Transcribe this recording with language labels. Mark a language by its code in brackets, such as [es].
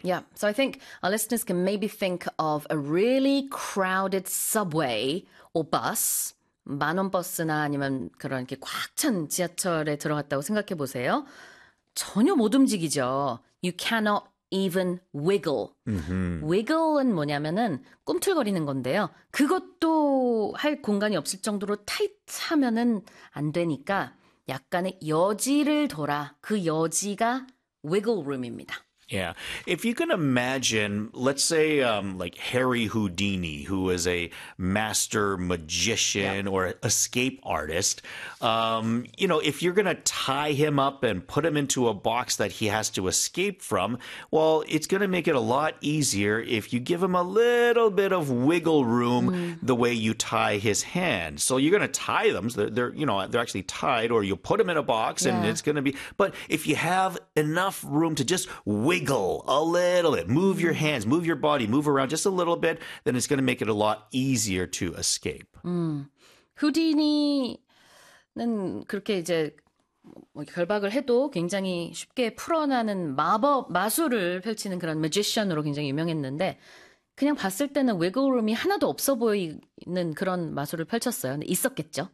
[en] Yeah, so I think our listeners can maybe think of a really crowded subway or bus. [ko] 만원 버스나 아니면 그런 이렇게 꽉찬 지하철에 들어갔다고 생각해 보세요. 전혀 못 움직이죠. [en] You cannot even wiggle. [ko] Wiggle은 뭐냐면은 꿈틀거리는 건데요. 그것도 할 공간이 없을 정도로 타이트하면은 안 되니까 약간의 여지를 둬라. 그 여지가 wiggle room입니다. [en] Yeah, if you can imagine, let's say like Harry Houdini, who is a master magician or escape artist, if you're gonna tie him up and put him into a box that he has to escape from, well, it's gonna make it a lot easier if you give him a little bit of wiggle room the way you tie his hand. So you're gonna tie them, so they're actually tied, or you put them in a box and it's gonna be. But if you have enough room to just wiggle a little bit, move your hands, move your body, move around just a little bit, then it's going to make it a lot easier to escape. [ko] 후디니는 그렇게 이제 뭐 결박을 해도 굉장히 쉽게 풀어나는 마술을 펼치는 그런 매지션으로 굉장히 유명했는데 그냥 봤을 때는 위글룸이 하나도 없어 보이는 그런 마술을 펼쳤어요. 근데 있었겠죠.